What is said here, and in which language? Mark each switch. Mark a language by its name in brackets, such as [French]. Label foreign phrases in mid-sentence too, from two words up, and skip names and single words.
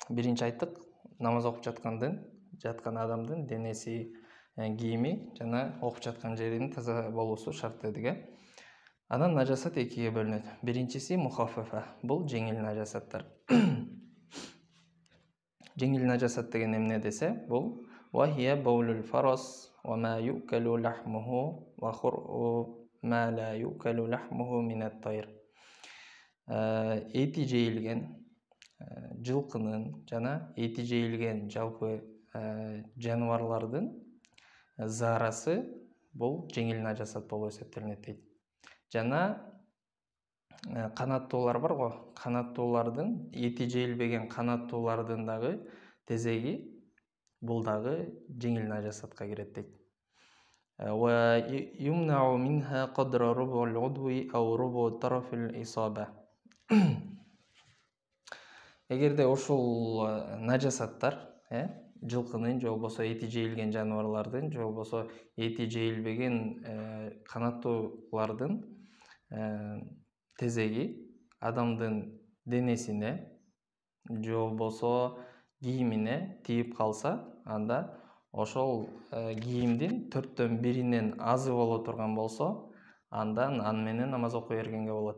[Kyrgyz] биринчи айттык, намаз окуп жаткан адамдын денеси, кийими жана окуп жаткан жеринин таза болуусу шарт дедик. Анан нажасат экиге бөлүнөт. Биринчиси мухаффафа, бул жеңил нажасаттар. Жеңил нажасат деген эмне десе, бул [Arabic] وهي بول الفرس وما يؤكل لحمه وخرء ما لا يؤكل لحمه من الطير. [Kyrgyz] Эти жейилген жылкынын жана эти жейилген жалпы жаныбарлардын заарасы бул жеңил нажасат болуп эсептелинет дейт. Жана канаттуулар бар го, канаттуулардын, эти жейилбеген канаттуулардын дагы тезеги бул дагы жеңил нажасатка кирет дейт. [Arabic] ويمنع منها قدر ربع العضو أو ربع طرف الإصابة. [Kyrgyz] Эгерде ушул нажасаттар, жылкынын же болбосо эти жейилген жаныбарлардын, же болбосо эти жейилбеген канаттуулардын тезеги адамдын денесине же болбосо кийимине тийип калса, анда ошол кийимдин 1/4 азы боло турган болсо, андан аны менен намаз окуй бергенге болот.